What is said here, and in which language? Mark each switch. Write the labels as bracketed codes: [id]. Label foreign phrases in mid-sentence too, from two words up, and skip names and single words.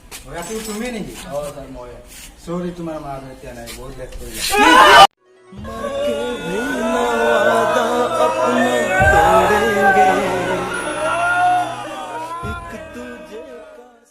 [as] ৰাতি তুমি নেকি অঁ ছাৰ মই চৰি তোমাৰ মা আৰু এতিয়া নাই বহুত লেট কৰিলা [hi] मर के भी ना वादा अपना तोड़ेंगे एक दूजे का